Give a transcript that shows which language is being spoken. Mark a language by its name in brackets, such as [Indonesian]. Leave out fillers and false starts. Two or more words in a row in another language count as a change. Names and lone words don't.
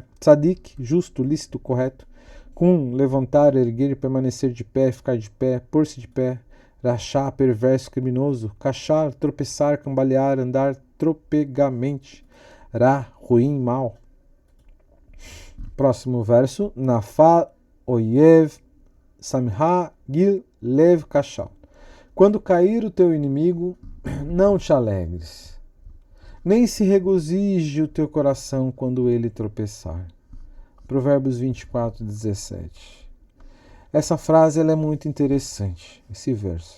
[Portuguese] Tzadik, justo, lícito, correto. Kum, levantar, erguer, permanecer de pé, ficar de pé, pôr-se de pé. Rachá, perverso, criminoso. Cachar, tropeçar, cambalear, andar tropegamente. Ra, ruim, mal. Próximo verso, [Hebrew] נפל, אויב, שמח, גיל, לב, כשל. [Portuguese] Quando cair o teu inimigo, não te alegres, nem se regozije o teu coração quando ele tropeçar. Provérbios 24, 17. Essa frase ela é muito interessante, esse verso.